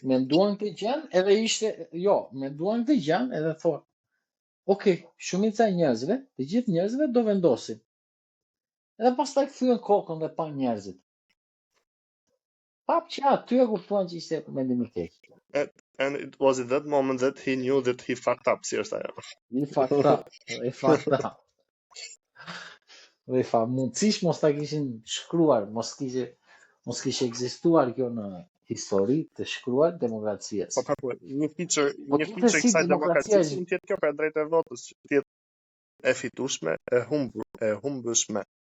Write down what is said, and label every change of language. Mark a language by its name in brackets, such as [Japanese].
[Albanian] Menduan këtë gjë edhe menduan këtë gjë edhe thonë, "Ok, shumica e njerëzve, të gjithë njerëzve do vendosin." Edhe pastaj thyen kokën dhe pa njerëzit. Pap që aty e kuptuan që ishte mendim i keq. [English] And it was at that moment that he knew that he fucked up, [Albanian] si është ajo. [English] I fucked up. [Albanian] Dhe mundësish mos ta kishin shkruar, mos kishte ekzistuar kjo në histori të shkruar demokracisë. Po, një feature e kësaj demokracisë mund të jetë kjo për drejtë e votës, që të jetë e fitueshme, e humbshme.